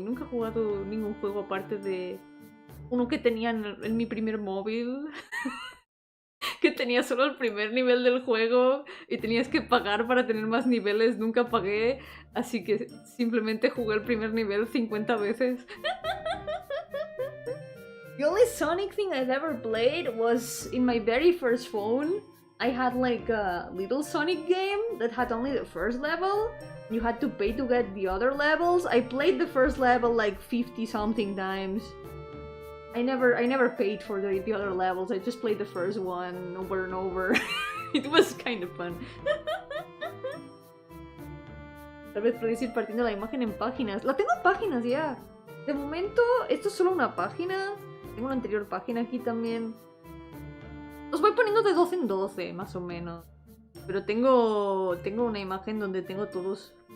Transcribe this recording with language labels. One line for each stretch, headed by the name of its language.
Spanish: Nunca he jugado ningún juego aparte de uno que tenía en mi primer móvil. Que tenía solo el primer nivel del juego y tenías que pagar para tener más niveles. Nunca pagué, así que simplemente jugué el primer nivel 50 veces.
English: The only Sonic thing I've ever played was in my very first phone. I had like a little Sonic game that had only the first level. You had to pay to get the other levels. I played the first level like 50 something times. I never paid for the other levels. I just played the first one over and over. It was kind of fun.
Spanish: Tal vez puedes ir partiendo la imagen en páginas. La tengo en páginas ya. De momento, esto es solo una página. Tengo una anterior página aquí también. Los voy poniendo de 12 en 12, más o menos. Pero tengo una imagen donde tengo todos.